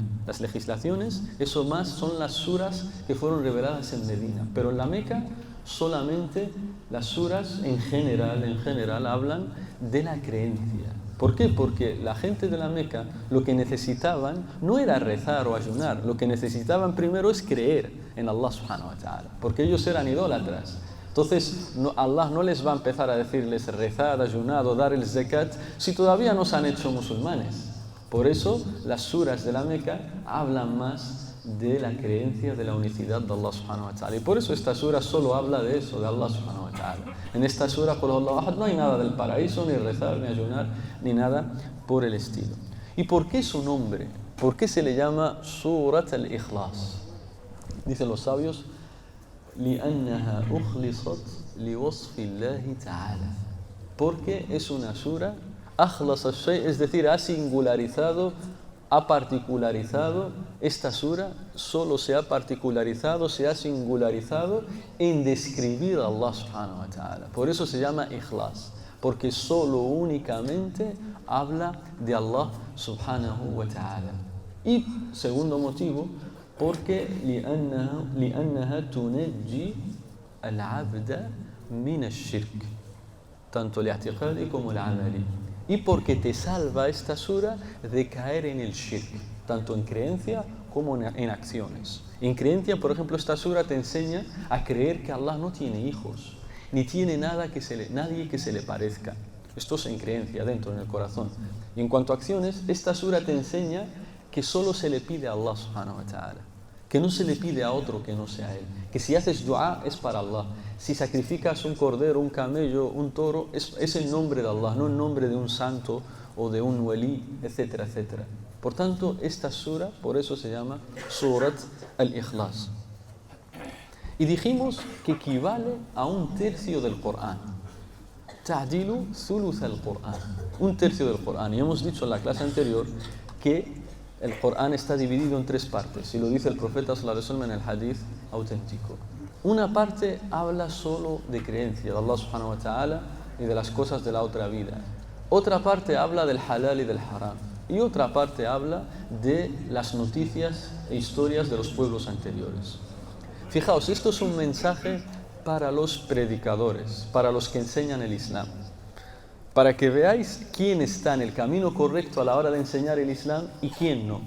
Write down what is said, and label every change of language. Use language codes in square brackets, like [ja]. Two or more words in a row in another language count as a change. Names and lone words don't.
[es] Las legislaciones, eso más son las suras que fueron reveladas en Medina. Pero en la Meca solamente las suras en general hablan de la creencia. ¿Por qué? Porque la gente de la Meca lo que necesitaban no era rezar o ayunar, lo que necesitaban primero es creer en Allah [ar] سبحانه وتعالى, [es] porque ellos eran idólatras. Entonces Allah no les va a empezar a decirles rezar, ayunar o dar el zakat si todavía no se han hecho musulmanes. Por eso las suras de la Meca hablan más de la creencia de la unicidad de Allah [ar] سبحانه وتعالى. [es] Y por eso esta sura solo habla de eso, de Allah [ar] سبحانه وتعالى. [es] En esta sura, [ar] قل هو الله أحد, [es] no hay nada del paraíso, ni rezar, ni ayunar, ni nada por el estilo. ¿Y por qué su nombre? ¿Por qué se le llama Surat al-Ikhlas? Dicen los sabios, [ar] لأنها أخلصت لوصف الله تعالى. [es] Porque es una sura, [ar] أخلص الشيء, [es] es decir, ha singularizado, ha particularizado, esta sura solo se ha particularizado, se ha singularizado en describir a Allah [ar] سبحانه وتعالى. [es] Por eso se llama Ikhlas, porque solo únicamente habla de Allah [ar] سبحانه وتعالى. [es] Y segundo motivo, porque [ar] لأنها تنجي العبد من الشرك, [es] tanto el i'tiqadi como el amali. Y porque te salva esta sura de caer en el shirk, tanto en creencia como en acciones. En creencia, por ejemplo, esta sura te enseña a creer que Allah no tiene hijos, ni tiene nadie que se le parezca. Esto es en creencia, dentro, en el corazón. Y en cuanto a acciones, esta sura te enseña que solo se le pide a Allah [ar] سبحانه وتعالى, [es] que no se le pide a otro que no sea Él, que si haces dua es para Allah, si sacrificas un cordero, un camello, un toro, es el nombre de Allah, no el nombre de un santo o de un wali, etcétera, etcétera. Por tanto, esta sura, por eso se llama Surat al-Ikhlas. Y dijimos que equivale a un tercio del Corán. [ar] تعدل ثلث القرآن, [es] un tercio del Corán. Y hemos dicho en la clase anterior que el Corán está dividido en tres partes, y lo dice el profeta [ar] صلى الله عليه وسلم [es] en el hadith auténtico. Una parte habla solo de creencia, de Allah [ar] سبحانه وتعالى [es] y de las cosas de la otra vida. Otra parte habla del halal y del haram. Y otra parte habla de las noticias e historias de los pueblos anteriores. Fijaos, esto es un mensaje para los predicadores, para los que enseñan el Islam, para que veáis quién está en el camino correcto a la hora de enseñar el Islam y quién no.